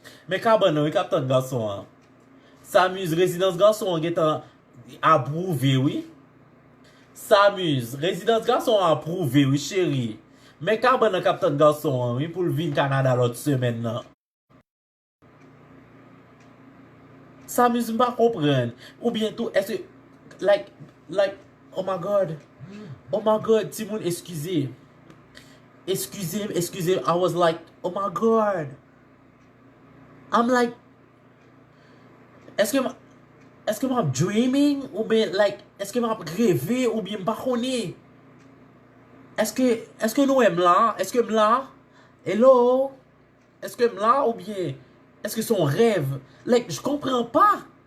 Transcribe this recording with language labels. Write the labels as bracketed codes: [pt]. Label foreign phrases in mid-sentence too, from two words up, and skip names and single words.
[ht] Men ka ban nan, e ka tan gason an. Sa miz, rezidans gason an gen tan apwouve, wi. Sa miz, rezidans gason an apwouve, wi, cheri. Men ka ban nan ka tan gason an, wi, pou l vin Kanada lòt semèn nan. Sa miz, m pa konprann. Oubyen tou, èske, [en] like, like, oh my God. Oh my God, [ht] timoun, eskize. Eskize, eskize, [en] I was like, oh my God. I'm like, [ht] èske m, èske m ap dreaming? Oubyen, like, èske m ap reve? Oubyen m pa konnen? Èske, èske nou m la? Èske m la? Hello? Èske m la oubyen? Èske se yon rèv? Like, j konprann pa.